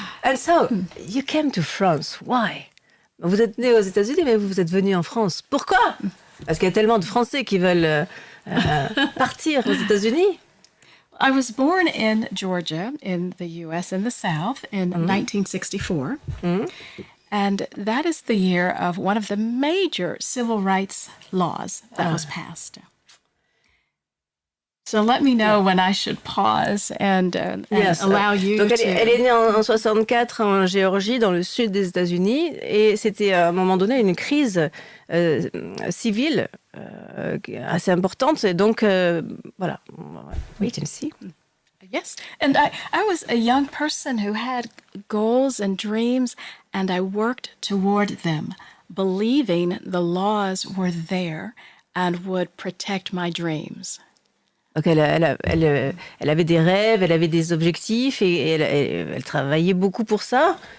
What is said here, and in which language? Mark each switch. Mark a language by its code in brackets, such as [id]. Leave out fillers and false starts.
[en] And so you came to France. Why? [fr] Vous êtes né aux États-Unis, mais vous êtes venu en France. Pourquoi? Parce qu'il y a tellement de Français qui veulent partir aux États-Unis. [en] I was born in Georgia, in the U.S., in the South, in 1964. And that is the year of one of the major civil rights laws that was passed. So let me know when I should pause and allow you [fr] Donc [en] to... [fr] elle est née en 64 en Géorgie, dans le sud des États-Unis, et c'était à un moment donné une crise civile assez importante. Et donc, voilà. [en] Wait and see. Yes, and I was a young person who had goals and dreams, and I worked toward them, believing the laws were there and would protect my dreams. [fr] Donc elle avait des rêves, elle avait des objectifs, et elle travaillait beaucoup pour ça.